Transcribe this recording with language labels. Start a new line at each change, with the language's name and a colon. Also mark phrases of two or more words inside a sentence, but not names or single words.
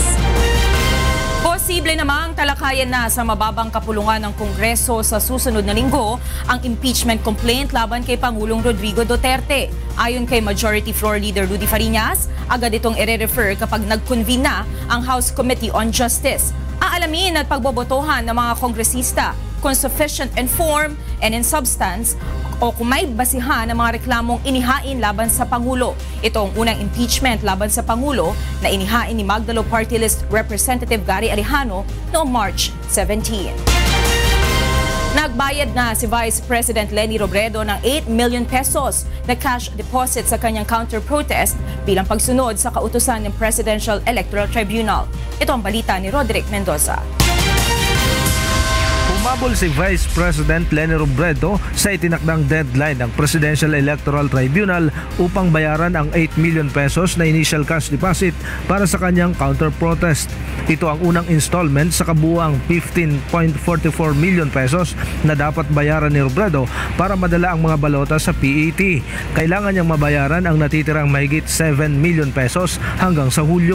Filipino: Posible namang talakayan na sa mababang kapulungan ng Kongreso sa susunod na linggo ang
English: impeachment complaint
Filipino: laban kay Pangulong Rodrigo Duterte. Ayon kay Majority Floor Leader Rudy Fariñas, agad itong i-refer kapag nag-convene na ang House Committee on Justice. Aalamin at pagbobotohan ng mga kongresista kung
English: sufficient in form and in substance
Filipino: o kung may basihan ng mga reklamong inihain laban sa Pangulo. Ito ang unang impeachment laban sa Pangulo na inihain ni Magdalo Party List Representative Gary Alejano noong March 17. Nagbayad na si Vice President Leni Robredo ng 8 million pesos na
English: cash deposit
Filipino: sa kanyang counter-protest bilang pagsunod sa kautusan ng Presidential Electoral Tribunal. Ito ang balita ni Roderick Mendoza. Humabol si Vice President Leni Robredo sa itinakdang deadline ng Presidential Electoral Tribunal upang bayaran ang 8 million pesos na
English: initial cash deposit
Filipino: para sa kanyang counter-protest. Ito ang unang installment sa kabuuang 15.44 million pesos na dapat bayaran ni Robredo para madala ang mga balota sa PET. Kailangan niyang mabayaran ang natitirang mahigit 7 million pesos hanggang sa Hulyo.